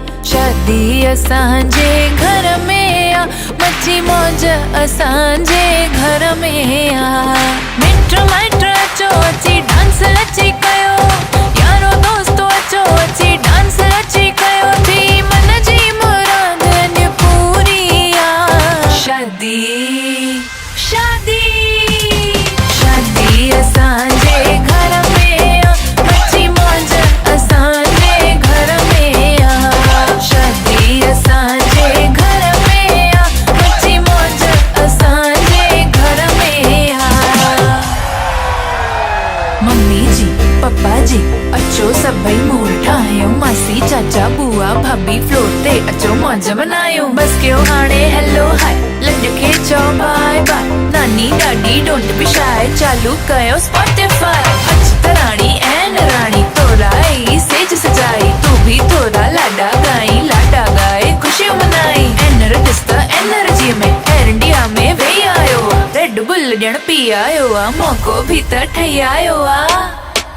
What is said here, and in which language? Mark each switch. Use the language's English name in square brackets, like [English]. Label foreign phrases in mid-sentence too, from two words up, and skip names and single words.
[Sindhi] शादी असांजे घर में आ, मची मौज असांजे घर में आ। मिट माइट अचो अची डांस अची कयो, यारो दोस्तो अचो अची डांस अची कयो, थी मन जी मुराद अॼु पूरी आ। शादी शादी शादी असांजे घर में आ, मची मौज असांजे घर में आ। शादी असांजे घर में आ, मची मौज असांजे घर में आ। मम्मी जी पप्पा जी अचो सभई मूड ठाहियूं, मासी चाचा बुआ भाभी फ्लोर ते अचो मौज मनायूं। बस कयो हाणे [English] hello hi, [Sindhi] लॾ खे चओ [English] bye bye, [Sindhi] नानी ॾाॾी [English] don't be shy, [Sindhi] चालू कयो स्पॉटिफाई। अच त राणी ऐं राणी तोरा ई सेज सजाई, तू भी थोरा लाडा गाई, लाडा गाए खुशियूं मनाई। एनर ॾिस त एनर्जी में एयर इंडिया में वेही आयो आ, रेड बुल ॼण पी आयो आ, मौक़ो भी त ठही आयो आ।